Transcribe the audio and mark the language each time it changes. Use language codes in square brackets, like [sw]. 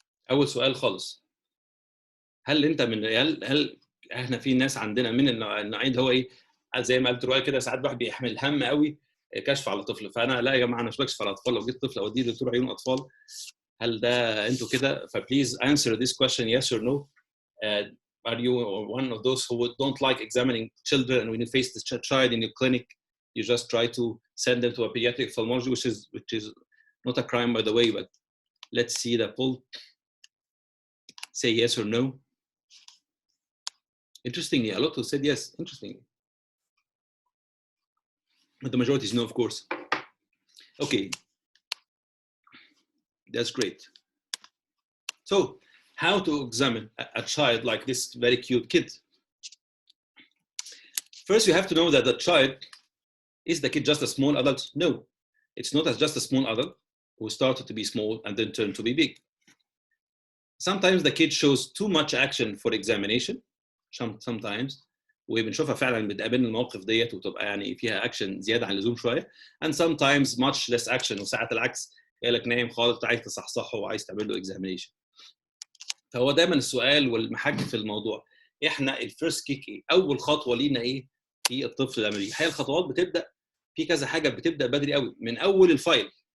[ar] اول سؤال خالص، هل انت من هل احنا في ناس عندنا من النوعين اللي هو ايه، زي ما قلت رؤية كده، ساعات الواحد بيحمل هم قوي كشف على طفل، فانا لا يا جماعه انا مش بكشف على اطفال، لو جيت طفل اوديه لدكتور عيون اطفال. هل ده انتوا كده؟ [en] فبليز answer this question yes or no. uh, are you one of those who don't like examining children, and when you face the child in your clinic you just try to send them to a pediatric ophthalmology, which is not a crime by the way, but let's see the poll. Say yes or no. Interestingly, a lot who said yes. Interestingly, but the majority is no, of course. Okay, that's great. So, how to examine a child like this very cute kid? First, you have to know that the child, is the kid just a small adult? No, it's not just a small adult who started to be small and then turned to be big. Sometimes the kid shows too much action for examination. [ar] Sometimes وبنشوفها فعلا بتقابلنا المواقف ديت وتبقى يعني فيها اكشن زياده عن اللزوم شويه. [en] And sometimes much less action، [ar] وساعات العكس قالك نايم خالص عايز تصحصحه وعايز تعمل له examination. فهو دايما السؤال والمحك في الموضوع، احنا [en] الفيرست كيك [ar] ايه؟ اول خطوه لينا ايه في الطفل لما بيجي؟ الخطوات بتبدا في كذا حاجه، بتبدا بدري قوي من اول الفايل.